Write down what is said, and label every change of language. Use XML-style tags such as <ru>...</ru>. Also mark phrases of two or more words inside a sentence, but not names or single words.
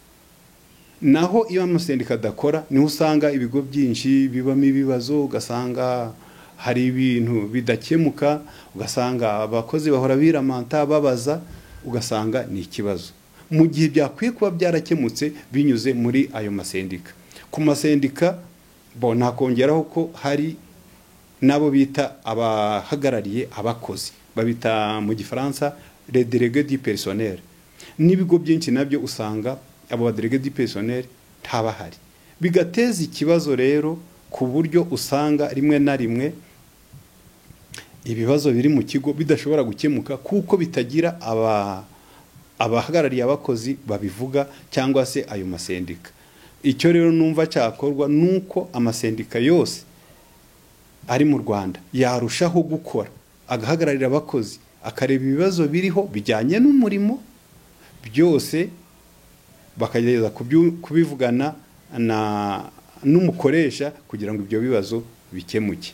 <rw>Naho iyo amasendika adakora niho usanga ibigo byinshi bibamo ibibazo, ugasanga hari ibintu bidakemuka, ugasanga abakozi bahora biramanta babaza, ugasanga ni ikibazo, mu gihe byakwiye kuba byarakemutse binyuze muri ayo masendika. Ku masendika nakongeraho ko hari nabo bita abahagarariye abakozi, babita mu Gifaransa</rw> <fr>les délégués du personnel.</fr> <rw>N'ibigo byinshi nabyo usanga abo</rw> <fr>délégués du personnel</fr> <rw>ntabahari, bigateza ikibazo rero ku buryo usanga rimwe na rimwe ibibazo biri mu kigo bidashobora gukemuka kuko bitagira abahagarariye abakozi babivuga cyangwa se ayo masendika. Icyo rero numva cyakorwa nuko amasendika yose ari mu Rwanda yarushaho gukora, agahagararira abakozi, akareba ibibazo biriho bijyanye n'umurimo, byose bakagereza kubivugana n'umukoresha kugira ngo ibyo bibazo bikemuke.</rw>